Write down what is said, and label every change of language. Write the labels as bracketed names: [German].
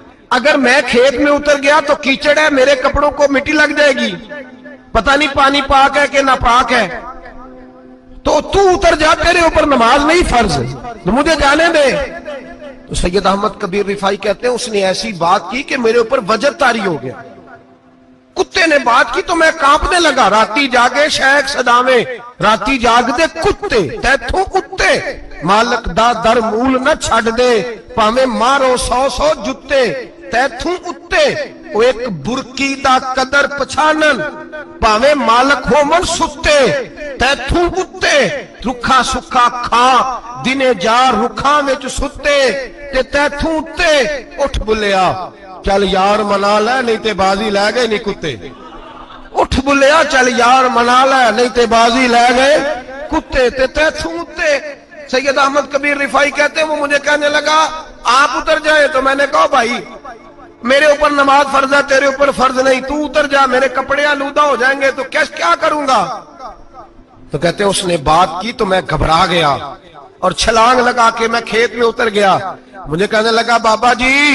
[Urdu] اگر میں کھیت میں اتر گیا تو کیچڑ ہے, میرے کپڑوں کو مٹی لگ جائے گی, پتہ نہیں پانی پاک ہے کہ ناپاک ہے. تو اتر جا, تیرے اوپر نماز نہیں فرض, تو مجھے جانے دے. تو سید احمد کبیر رفاعی کہتے ہیں اس نے ایسی بات کی کہ میرے اوپر وجر طاری ہو گیا. کتے نے بات کی تو میں کانپنے لگا. [Punjabi] راتی جاگے شیخ صداویں, راتی جاگ دے کتے, تیتھوں کتے, مالک دا در مول نہ چھڑ دے, پاویں مارو 100 جتے, تیتھوں اتے, وہ ایک برکی دا قدر پچھانن, پاویں مالک ہو من ستے, تیتھوں اتے, رکھا سکھا کھا دنے جار رکھاں وچ ستے, تے تیتھوں اتے, اٹھ بلیا چل یار منا لے نہیں تے بازی لے گئے نہیں کتے, اٹھ بلیا چل یار منا لے نہیں تے بازی لے گئے کتے, تے تیتھوں اتے. [Urdu] سید احمد کبیر رفاعی کہتے ہیں وہ مجھے کہنے لگا آپ اتر جائیں، تو میں نے کہا بھائی میرے اوپر نماز فرض ہے، تیرے اوپر فرض نہیں، تو اتر جا، میرے کپڑے آلودہ ہو جائیں گے تو کیا کروں گا؟ تو کہتے ہیں اس نے بات کی تو میں گھبرا گیا اور چھلانگ لگا کے میں کھیت میں اتر گیا۔ مجھے کہنے لگا بابا جی